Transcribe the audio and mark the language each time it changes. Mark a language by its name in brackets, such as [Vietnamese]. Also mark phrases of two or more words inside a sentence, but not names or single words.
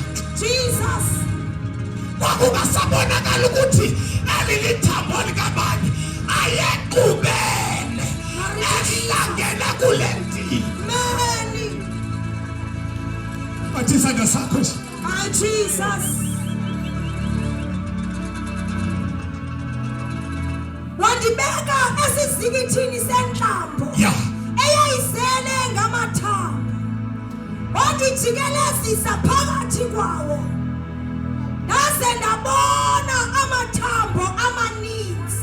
[English] Jesus. [Zulu] Kwakungasabonakala ukuthi elilithambo likabani ayequbele ehlangene kule ndini. [English] Many. [Zulu] Bathi isandla sakho nje. [English] My Jesus. [Xhosa] Wandibeka esizikithini senhlambo. [English] Yeah. [Xhosa] Eyayisele ngamathambo. Wandijikelezisa phakathi kwawo. Ndaze ndabona amathambo amaninzi.